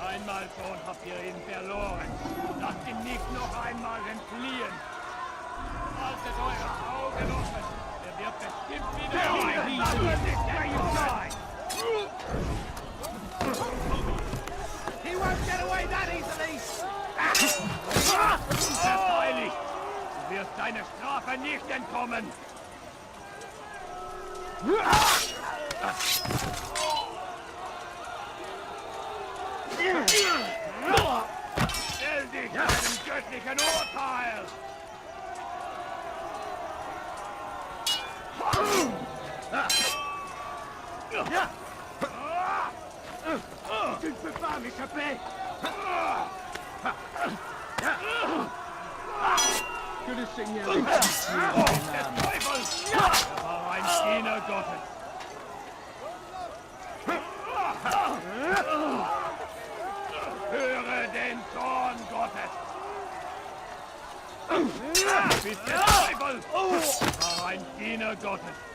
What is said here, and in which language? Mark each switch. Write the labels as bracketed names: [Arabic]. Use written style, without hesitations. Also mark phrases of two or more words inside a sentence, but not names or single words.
[German] Einmal schon habt ihr ihn verloren. Lasst ihn nicht noch einmal entfliehen. Haltet eure Augen offen. Er wird bestimmt wieder [English] He won't get away that easily! [German] Verteidigt! Du wirst deiner Strafe nicht entkommen! Stell dich einem göttlichen Urteil! [French] Tu ne peux pas m'échapper! Que le Seigneur ait pitié de mon âme. [German] Er war ein Diener Gottes. Höre den Zorn Gottes! Bist der Teufel! War ein Diener Gottes!